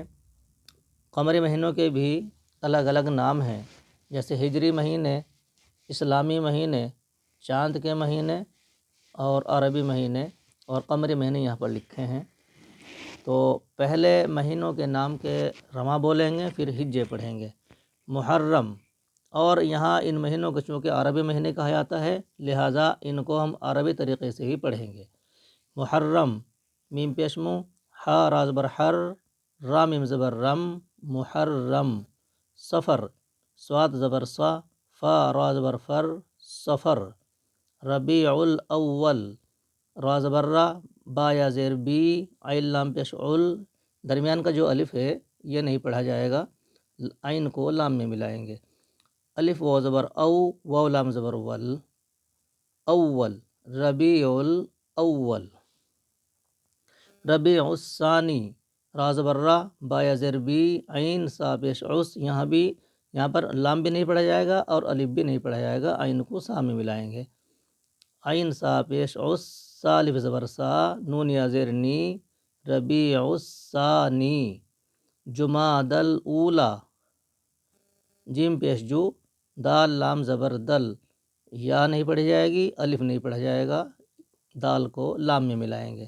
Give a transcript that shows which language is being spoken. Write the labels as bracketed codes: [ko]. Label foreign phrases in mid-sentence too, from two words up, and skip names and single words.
[ur] قمری مہینوں کے بھی الگ الگ نام ہیں، جیسے ہجری مہینے، اسلامی مہینے، چاند کے مہینے اور عربی مہینے، اور قمری مہینے یہاں پر لکھے ہیں۔ تو پہلے مہینوں کے نام کے رواں بولیں گے، پھر ہجے پڑھیں گے۔ محرم، اور یہاں ان مہینوں کو چونکہ عربی مہینے کہا جاتا ہے، لہٰذا ان کو ہم عربی طریقے سے ہی پڑھیں گے۔ محرم، میم پیش مو، ہا را زبر حر، را میم زبر رم، محرم۔ صفر، صاد زبر صا، فا را زبر فر، صفر۔ ربیع الاول، را زبر را، با یا زیر بی، عین لام پیش عل، درمیان کا جو الف ہے یہ نہیں پڑھا جائے گا، عین کو لام میں ملائیں گے۔ الف و زبر او، واو لام زبر ول، اول۔ ربیع الاول۔ ربیع الثانی، را زبر را، با یا زیر بی، عین سا پیش عس، یہاں پر لام بھی نہیں پڑھا جائے گا اور الف بھی نہیں پڑھا جائے گا، عین کو سا میں ملائیں گے۔ عین سا پیش عس، سا الف زبر سا، نون یا زیر نی، ربیع الثانی۔ جمادی الاولی، جیم پیش جو، دال لام زبر دل، یا نہیں پڑھی جائے گی، الف نہیں پڑھا جائے گا، دال کو لام میں ملائیں گے۔